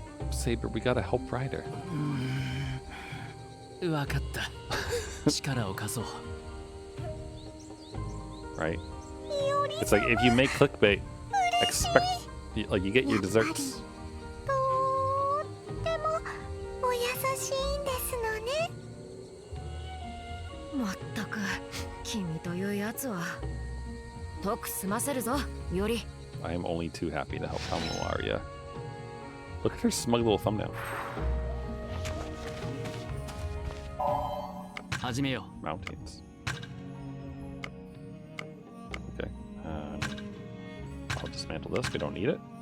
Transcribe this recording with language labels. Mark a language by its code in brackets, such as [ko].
[en] Saber, we gotta help Ryder. [ja] わかった。力を貸そう。 [en] Right? It's like if you make clickbait, expect like you get your desserts. [ja] とってもお優しいんですのね。まったく君というやつは。徳済ませるぞ、より。 [en] I am only too happy to help Tamamo Aria. Look at her smug little thumbnail. [ja] 始めよ [en] Mountains. Okay. I'll dismantle this. We don't need it.